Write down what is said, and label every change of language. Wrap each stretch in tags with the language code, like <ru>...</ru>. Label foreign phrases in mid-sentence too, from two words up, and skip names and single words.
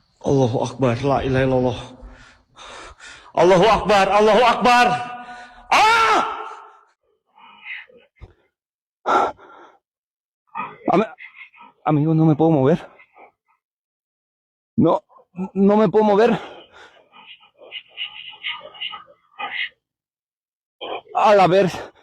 <ar>الله أكبر، لا إله إلا الله. الله أكبر، الله أكبر.</ar> <es>¡Ah! Amigo, no me puedo mover. No, no me puedo mover. A la ver.</es>